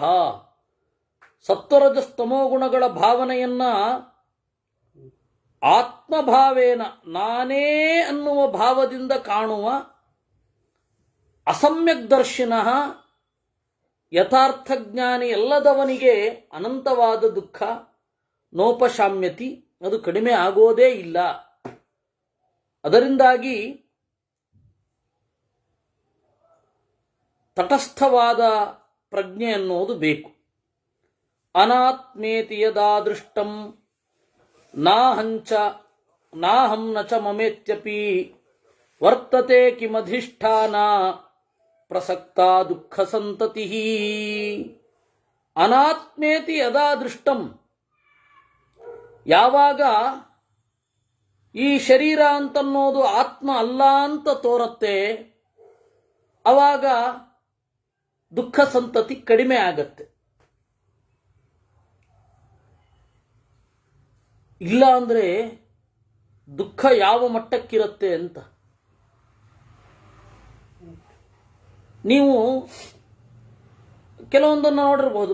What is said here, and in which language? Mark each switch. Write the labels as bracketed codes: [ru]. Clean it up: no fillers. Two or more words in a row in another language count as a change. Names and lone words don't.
[kn] ಸತ್ವರಜಸ್ತಮೋ ಗುಣಗಳ ಭಾವನೆಯನ್ನ ಆತ್ಮಭಾವೇನ ನಾನೇ ಅನ್ನುವ ಭಾವದಿಂದ ಕಾಣುವ ಅಸಮ್ಯಕ್ದರ್ಶಿನಃ ಯಥಾರ್ಥಜ್ಞಾನಿ ಎಲ್ಲದವನಿಗೆ ಅನಂತವಾದ ದುಃಖ ನೋಪಶಾಮ್ಯತಿ, ಅದು ಕಡಿಮೆ ಆಗೋದೇ ಇಲ್ಲ. ಅದರಿಂದಾಗಿ ತಟಸ್ಥವಾದ ಪ್ರಜ್ಞೆ ಅನ್ನೋದು ಬೇಕು. [sa] ಅನಾತ್ಮೇತಿ ಯದಾ ದೃಷ್ಟಂ ನಾಹಂ ನ ಚ ಮಮೇತ್ಯಪಿ ವರ್ತತೆ ಕಿಮಧಿಷ್ಠಾನ ಪ್ರಸಕ್ತ ದುಃಖ ಸಂತತಿ. ಅನಾತ್ಮೇತಿ ಯದಾ ದೃಷ್ಟಂ, [kn] ಯಾವಾಗ ಈ ಶರೀರ ಅಂತನ್ನೋದು ಆತ್ಮ ಅಲ್ಲ ಅಂತ ತೋರತ್ತೆ, ಅವಾಗ ದುಃಖ ಸಂತತಿ ಕಡಿಮೆ ಆಗತ್ತೆ. ಇಲ್ಲ ಅಂದ್ರೆ ದುಃಖ ಯಾವ ಮಟ್ಟಕ್ಕಿರುತ್ತೆ ಅಂತ ನೀವು ಕೆಲವೊಂದನ್ನು ನೋಡಿರಬಹುದು.